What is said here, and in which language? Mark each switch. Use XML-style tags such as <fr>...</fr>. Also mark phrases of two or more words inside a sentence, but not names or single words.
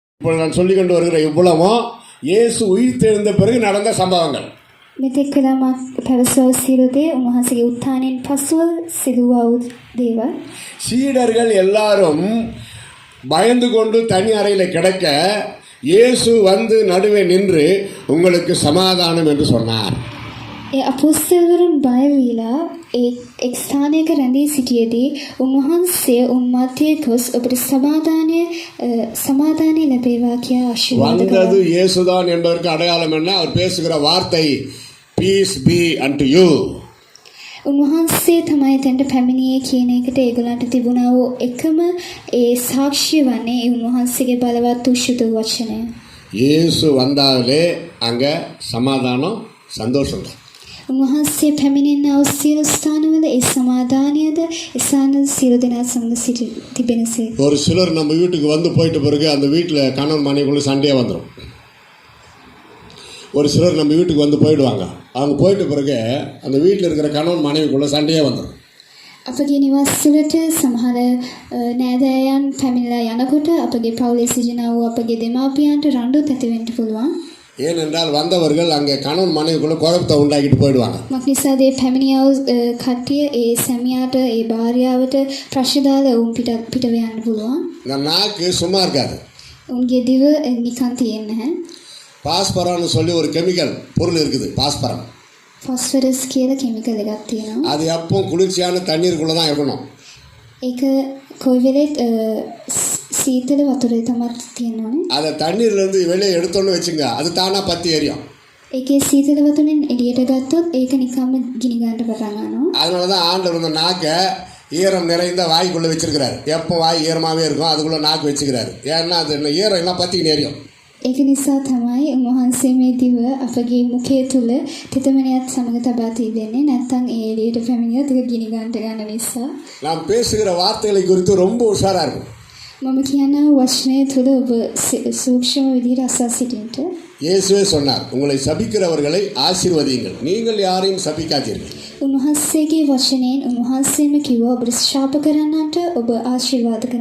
<ta>இப்போ நான் சொல்லிக் கொண்டு வருகிற இவ்வளவும் இயேசு உயிர்த்தெழுந்த பிறகு நடந்த சம்பவங்கள்.</ta> <si>මෙතෙක් වෙලා මා පැවසූ සියලු දේ උන්වහන්සේගේ උත්ථානයෙන් පසුව සිදු වූ දේවල්.</si> <ta>சீடர்கள் எல்லாரும் பயந்து கொண்டு தனி அறையில் கிடக்க இயேசு வந்து நடுவே நின்று உங்களுக்கு சமாதானம் என்று சொன்னார்.</ta> <si>ඒ අපොස්තලවරුන් බය වීලා එක් ස්ථානයක රැඳී සිටියේදී උන්වහන්සේ උන්මත්තේ ගොස් ඔබට සමාදානය ලැබේවා කියා ආශිර්වාද කළා.</si> <ta>வந்தது இயேசுதான் என்பதற்கு அடையாளம் என்ன? அவர் பேசுகிற வார்த்தை</ta> <en>peace be unto you.</en> <si>උන්වහන්සේ තමයි එතනට පැමිණියේ කියන එකට ඒගොල්ලන්ට තිබුණා වූ එකම ඒ සාක්ෂිය වන්නේ ඒ උන්වහන්සේගේ බලවත් වූ ශුද්ධ වචනය.</si> <ta>இயேசு வந்தாலே அங்க சமாதானம் சந்தோஷம் தான்.</ta> <si>උන්වහන්සේ පැමිණෙනා වූ සියලු ස්ථානවල ඒ සමාදානයද එසාන සියලු දෙනා සමග තිබෙනසේ.</si> <ta>ஒரு சிலர் நம்ம வீட்டுக்கு வந்து போயிட்ட பிறகு அந்த வீட்டில் கணவன் மனைவிக்குள்ள சண்டையே வந்துடும். ஒரு சிலர் நம்ம வீட்டுக்கு வந்து போயிடுவாங்க. அவங்க போயிட்ட பிறகு அந்த வீட்டில் இருக்கிற கணவன் மனைவிக்குள்ள சண்டையே வந்துடும்.</ta> <si>අපගේ නිවාසවලට සමහර නෑදෑයන් පැමිණලා යනකොට අපගේ පවුලේ සිටිනා වූ අපගේ දෙමාපියන්ට රණ්ඩුත් ඇති වෙන්න පුළුවන්.</si> <ta>ஏனென்றால் வந்தவர்கள் அங்கே கணவன் மனைவிக்குள்ள குழப்பத்தை உண்டாக்கிட்டு போயிடுவாங்க.</ta> <si>මක්නිසාද ඒ පැමිණියා වූ කට්ටිය ඒ සැමියාට ඒ භාර්යාවට ප්‍රශ්න දාලා උන් පිටව යන්න පුළුවන්.</si> <ta>இந்த நாக்கு சும்மா இருக்காது.</ta> <si>උන්ගේ දිව නිකන් තියෙන්නේ නැහැ.</si> <ta>பாஸ்பரம்னு சொல்லி ஒரு கெமிக்கல் பொருள் இருக்குது. பாஸ்பரம்</ta> <si>ෆොස්ෆරස් කියලා කෙමිකල් එකක් තියෙනවා.</si> <ta>அது எப்போ குளிர்ச்சியான தண்ணீருக்குள்ளே தான் இருக்கணும்.</ta> <si>ඒක කොයි වෙලෙත් සීතල වතුරේ තමයි තියෙනවනේ.</si> <ta>அதை தண்ணீர்லேருந்து வெளியே எடுத்தோன்னு வச்சுங்க, அது தானாக பற்றி எரியும்.</ta> <si>ඒකේ සීතල වතුරෙන් එළියට ගත්තොත් ඒක නිකම්ම ගිනි ගන්න පටන් ගන්නවා.</si> <ta>அதனால தான் ஆண்டவர் இந்த நாக்கை ஈரம் நிறைந்த வாய்க்குள்ளே வச்சிருக்கிறாரு. எப்போ வாய் ஈரமாகவே இருக்கும், அதுக்குள்ளே நாக்கு வச்சுக்கிறாரு. ஏன்னா அது ஈரம் எல்லாம் பற்றிக்கின்னு எரியும்.</ta> <si>ඒක නිසා තමයි උන්වහන්සේ මේ දිව අපගේ මුඛය තුල තෙතමනියත් සමග තබා තිබෙන්නේ. නැත්නම් ඒ එළියට පැමිණියොත් ඒක ගිනි ගන්න නිසා.</si> <ta>நாம் பேசுகிற வார்த்தைகளை குறித்து ரொம்ப உஷாராக இருக்கும்.</ta> <si>මම කියන වචනය තුල ඔබ සූක්ෂම විදිහට අසා සිටින්න.</si> <ta>இயேசுவே சொன்னார், உங்களை சபிக்கிறவர்களை ஆசீர்வதியுங்கள், நீங்கள் யாரையும் சபிக்காதீர்கள்.</ta> <si>උන්වහන්සේගේ වචනයෙන් උන්වහන්සේම කිව්වා ඔබට ශාප කරන්නන්ට ඔබ ආශිර්වාද කරන්න.</si>